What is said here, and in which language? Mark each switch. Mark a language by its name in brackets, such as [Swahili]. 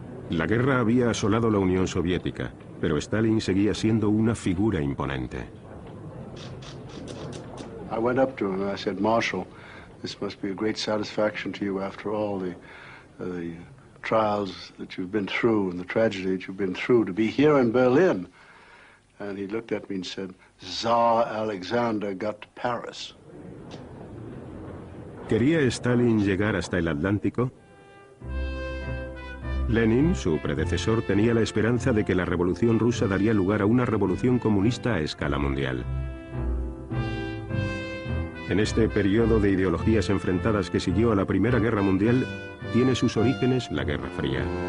[Spanish] La guerra había asolado la Unión Soviética, pero Stalin seguía siendo una figura imponente. [English] I went up to him and I said, Marshal, this must be a great satisfaction to you after all the trials that you've been through and the tragedy that you've been through to be here in Berlin. And he looked at me and said, Tsar Alexander got to Paris. [Spanish] ¿Quería Stalin llegar hasta el Atlántico? Lenin, su predecesor, tenía la esperanza de que la revolución rusa daría lugar a una revolución comunista a escala mundial. En este periodo de ideologías enfrentadas que siguió a la Primera Guerra Mundial, tiene sus orígenes la Guerra Fría.